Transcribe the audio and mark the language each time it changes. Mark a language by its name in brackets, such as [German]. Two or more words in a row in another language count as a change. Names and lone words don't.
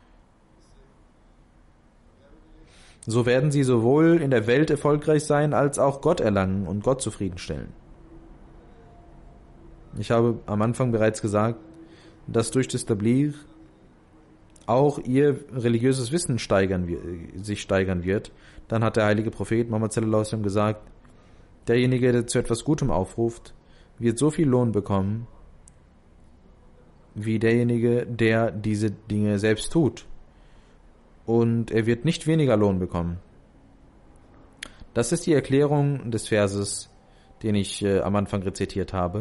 [German] So werden sie sowohl in der Welt erfolgreich sein, als auch Gott erlangen und Gott zufriedenstellen. Ich habe am Anfang bereits gesagt, dass durch das Tabligh auch ihr religiöses Wissen sich steigern wird. Dann hat der heilige Prophet Muhammad [Arabic] صلى الله عليه وسلم [German] gesagt, derjenige, der zu etwas Gutem aufruft, wird so viel Lohn bekommen, wie derjenige, der diese Dinge selbst tut. Und er wird nicht weniger Lohn bekommen. Das ist die Erklärung des Verses, den ich am Anfang rezitiert habe.